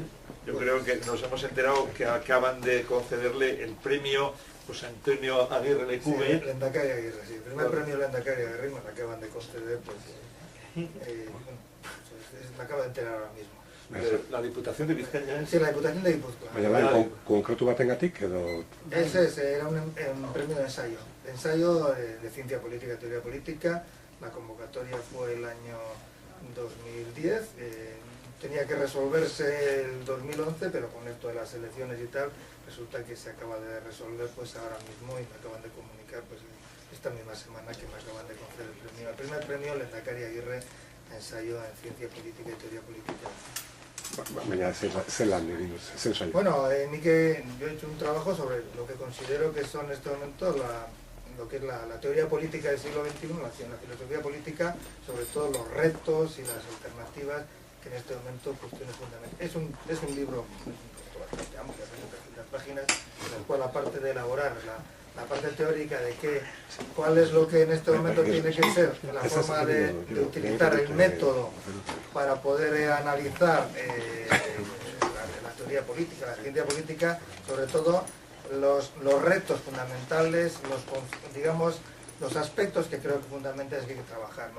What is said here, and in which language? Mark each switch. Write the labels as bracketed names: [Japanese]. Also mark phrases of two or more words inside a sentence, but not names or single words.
[Spanish] Yo creo que nos hemos enterado que acaban de concederle el premio José Antonio Aguirre Lecube. Sí, Lehendakari Aguirre, sí. El primer premio Lehendakari Aguirre me lo acaban de conceder, pues me acabo de enterar ahora mismo. La Diputación de Vizcaya es... Sí, la Diputación de Guipúzcoa. [Basque] Baina konkretu batengatik edo... [Spanish] Ese era un premio de ensayo de ciencia política y teoría política. La convocatoria fue el año 2010. Tenía que resolverse el 2011, pero con esto de las elecciones y tal, resulta que se acaba de resolver pues ahora mismo, y me acaban de comunicar pues esta misma semana que me acaban de conceder el premio. El primer premio Lehendakari Aguirre, ensayo en ciencia política y teoría política. [Basque] Baina zelan egin duz, zen saio. [Spanish] Bueno, yo he hecho un trabajo sobre lo que considero que son en este momento lo que es la teoría política del siglo XXI, la filosofía política, sobre todo los retos y las alternativas que en este momento cuestiones fundamentales. Es un libro bastante amplio, de 300 páginas, en el cual, aparte de elaborar la parte teórica de cuál es lo que en este momento tiene que ser la forma de utilizar el método para poder analizar la teoría política, la ciencia política, sobre todo los retos fundamentales, los aspectos que creo que fundamentalmente hay que trabajar, ¿no?